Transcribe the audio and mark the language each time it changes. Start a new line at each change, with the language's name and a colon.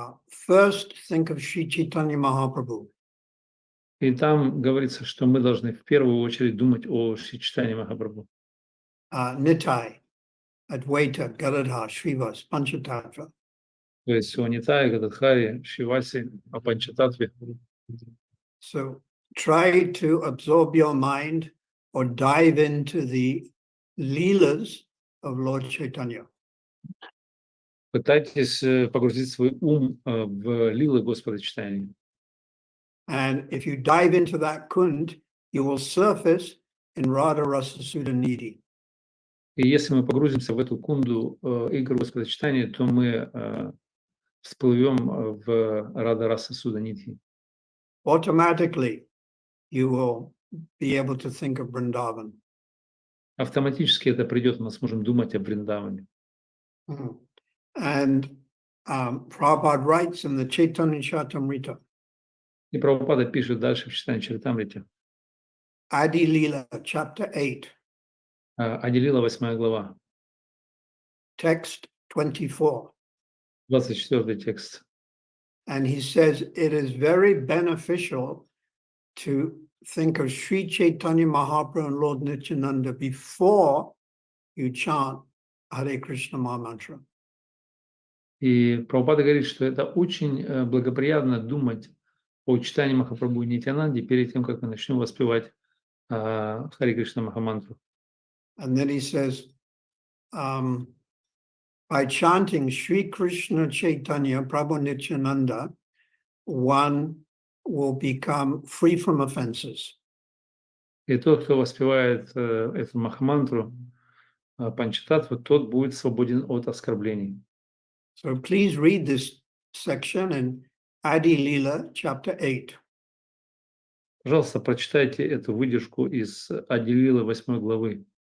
English: First, think of Sri Chaitanya Mahaprabhu.
Russian: И там говорится, что мы должны в первую очередь думать о Шри Чайтанье Махапрабху.
English: Nitai, Advaita, Galadha, Srivas, Panchatattva.
Russian: То есть о Нитае, Гададхаре, Шивасе, о Панчататве.
English: So try to absorb your mind or dive into the leelas of Lord Chaitanya.
Russian: Пытайтесь погрузить свой ум в лилы Господа Чайтаньи.
English: And if you dive into that kund, you will surface in Radha Rasa Sudha Nidhi.
Russian: И если мы погрузимся в эту кунду игр Господа Чайтаньи, то мы всплывем в Рада Раса Суда Нидхи.
English: Automatically, you will be able to think of Vrindavan.
Russian: Автоматически это придет, мы сможем думать о Вриндаване.
English: And Prabhupada writes in the Chaitanya Charitamrita,
Russian: И Прабхупада пишет дальше в Чайтанья Чаритамрите.
English: Adi Lila, chapter 8,
Russian: Ади-лила, 8 глава,
English: text 24.
Russian: 24 текст.
English: And he says it is very beneficial to think of Sri Chaitanya Mahaprabhu and Lord Nityananda before you chant Hare Krishna Maha Mantra.
Russian: И Прабхупада говорит, что это очень благоприятно думать о читании Махапрабху и Нитьянанде перед тем, как мы начнем воспевать Харе Кришна Махамантру.
English: And then he says, by chanting Sri Krishna Chaitanya Prabhu Nityananda, one will become free from offenses.
Russian: И тот, кто воспевает эту Махамантру, Панчататтву, тот будет свободен от оскорблений.
English: So please read this section in Adi Lila, chapter 8.
Russian: Пожалуйста, прочитайте эту выдержку из Ади-лилы 8 главы,